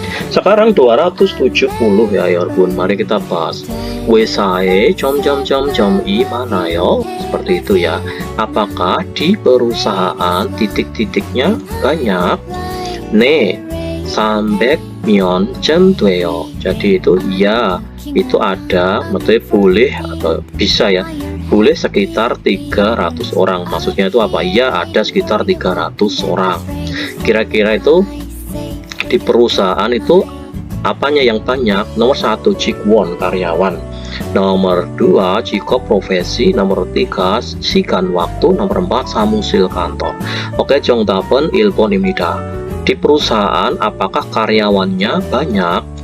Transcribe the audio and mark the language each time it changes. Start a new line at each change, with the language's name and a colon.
Indonesian: Sekarang 270 ya 여러분, mari kita bahas.
Korean: 회사에 점점점점이 많아요.
Indonesian: Seperti itu ya. Apakah di perusahaan titik-titiknya banyak?
Korean: 네, 300명쯤 돼요.
Indonesian: Jadi itu ya, itu ada, maksudnya boleh atau bisa ya. Boleh sekitar 300 orang. Maksudnya itu apa? Ya, ada sekitar 300 orang. Kira-kira itu di perusahaan itu apanya yang banyak? Nomor 1 직원, karyawan. Nomor 2 직업, profesi. Nomor 3 시간, waktu. Nomor 4 사무실, kantor.
Korean: Oke, 정답은 1번입니다.
Indonesian: Di perusahaan apakah karyawannya banyak?